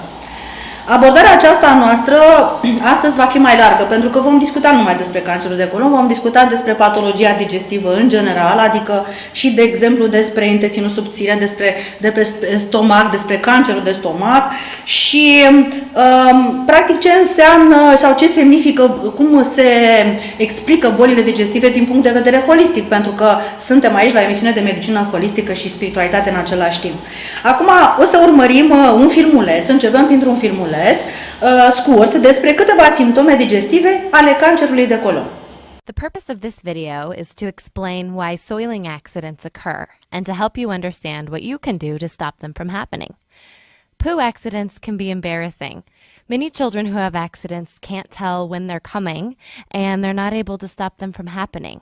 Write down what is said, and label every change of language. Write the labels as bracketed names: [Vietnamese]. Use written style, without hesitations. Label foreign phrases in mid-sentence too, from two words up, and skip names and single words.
[Romanian] Abordarea aceasta noastră astăzi va fi mai largă, pentru că vom discuta numai despre cancerul de colon, vom discuta despre patologia digestivă în general, adică și, de exemplu, despre intestinul subțire, despre stomac, despre cancerul de stomac și, practic, ce înseamnă sau ce semnifică, cum se explică bolile digestive din punct de vedere holistic, pentru că suntem aici la emisiune de medicină holistică și spiritualitate în același timp. Acum o să urmărim un filmuleț, începem printr-un filmuleț scurt despre câteva simptome digestive ale cancerului de colon. [English] The purpose of this video is to explain why soiling accidents occur and to help you understand what you can do to stop them from happening. Poo accidents can be embarrassing. Many children who have accidents can't tell when they're coming and they're not able to stop them from happening.